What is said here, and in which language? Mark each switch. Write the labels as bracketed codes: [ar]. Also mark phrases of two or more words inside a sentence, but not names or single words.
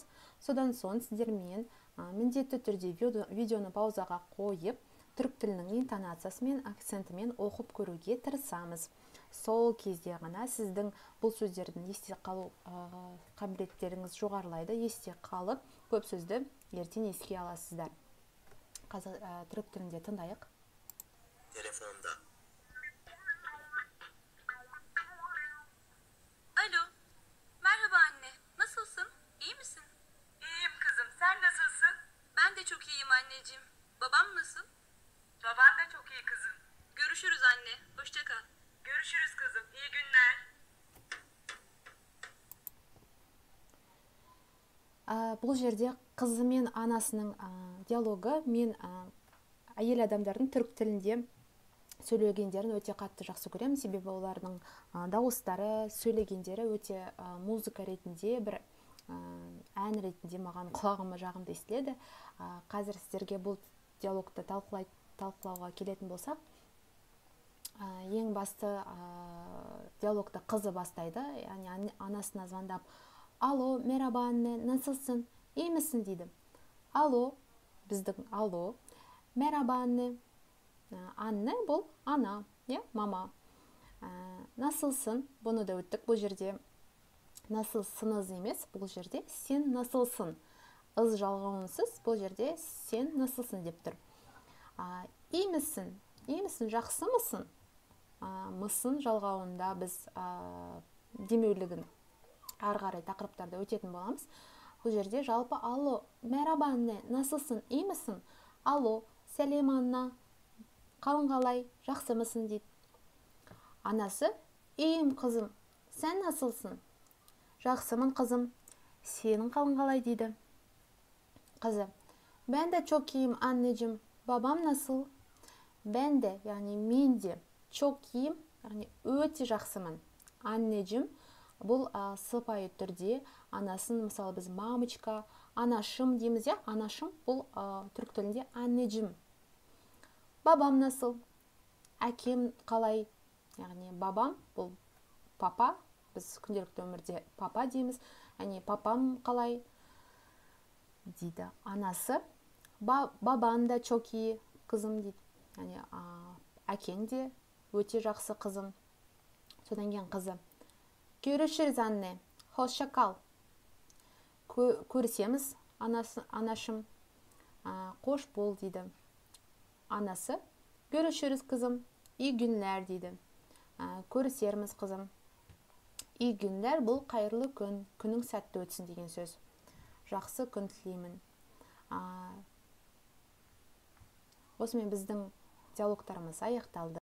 [kk] Содан соң сіздермен міндетті түрде видеоны паузаға қойып, түрік тілінің интонациясы мен акцентімен оқып көруге тырысамыз. Сол кезде ғана сіздің бұл сөздердің есте қалу қабілеттеріңіз жоғарылайды. Есте қалып, көп сөзді ертең еске аласыздар. Қазір түрік тілінде тыңдайық. [tr] Telefonda. Alo. Merhaba anne. Nasılsın? İyi misin? İyiyim kızım, sen nasılsın? Ben de çok iyiyim anneciğim. Babam nasıl? Baban da çok iyi kızım. Görüşürüz anne. Hoşça kal. Görüşürüz kızım, iyi günler. [kk] Бұл жерде қызы мен анасының диалогы мен әйел адамдардың түрік тілінде сөйлегендерін өте қатты жақсы көремін. Себебі олардың дауыстары, сөйлегендері өте музыка ретінде, бір ән ретінде маған құлағыма жағымды естіледі. Қазір сіздерге бұл диалогты талқылауға келетін болсақ, ең басты диалогты қызы бастайды. Яғни анасына звондап: «Алло, [tr] merhaba anne, nasılsın? İyi misin?» [kk] дейді. Алло, біздің алло. [tr] Merhaba anne. [kk] Анне бұл ана, мама. Насылсың, бұны да өттік. Бұл жерде насылсыңыз емес, бұл жерде сен насылсың. Ыз жалғауынсыз, бұл жерде сен насылсың деп тұр. [tr] İyi misin? İyi misin? [kk] Жақсы мысың? Мысың жалғауында біз демеулігін ары қарай тақырыптарда өтетін боламыз. Бұл жерде жалпы алло, [tr] merhaba anne, nasılsın, iyi misin? [kk] Алло, сәлем Анна, қалың қалай, жақсы мысың дейді. Анасы: iyiyim қызым, сен насылсың? Жақсымын қызым, сенің қалың қалай дейді. Қызы: [tr] ben de çok iyiyim anneciğim, babam nasıl? Ben de, [kk] яғни мен де, [tr] çok iyiyim, [kk] яғни өте жақсымын. Anneciğim бұл сыпайы түрде анасын, мысалы біз мамочка, анашым дейміз, анашым бұл түрік тілінде anneciğim. [tr] Babam nasıl? [kk] Әкем қалай? Яғни бабам бұл папа, біз күнделікті өмірде папа дейміз. Яғни папам қалай дейді. Анасы: бабан да [tr] çok iyi [kk] қызым дейді. Яғни әкең де өте жақсы қызым. Содан кейін қызы: [tr] Görüşürüz anne, hoşça kal. [kk] Көрісеміз анашым, қош бол дейді. Анасы: [tr] Görüşürüz kızım, iyi günler дейді. [kk] Көрісерміз қызым. [tr] İyi günler [kk] бұл қайырлы күн, күнің сәтті өтсін деген сөз. Жақсы күн тілеймін. Осымен біздің диалогтарымыз аяқталды.